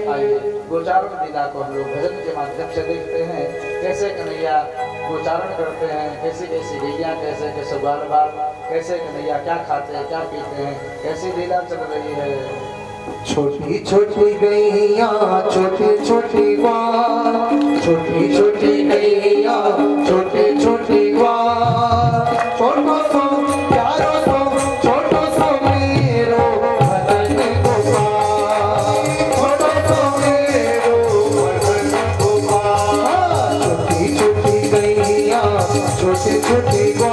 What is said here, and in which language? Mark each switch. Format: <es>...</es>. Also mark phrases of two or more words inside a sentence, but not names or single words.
<hi>आइए गोचारण लीला को हम लोग भजन के माध्यम से देखते हैं, कैसे कन्हैया गोचारण करते हैं, कैसी कैसी लीला, कैसे कैसे बाल बाल, कैसे कन्हैया क्या खाते हैं क्या पीते हैं, कैसी लीला चल रही है। छोटी छोटी गैया छोटी छोटी ग्वाल, छोटी छोटी गैया छोटी छोटी ग्वाल,</hi> <bra>छोटो सो प्यारो सो छोटो सो मेरो भजन गोपाल, छोटो सो मेरो भजन गोपाल।</bra> <hi>छोटी छोटी गैया छोटी छोटी</hi>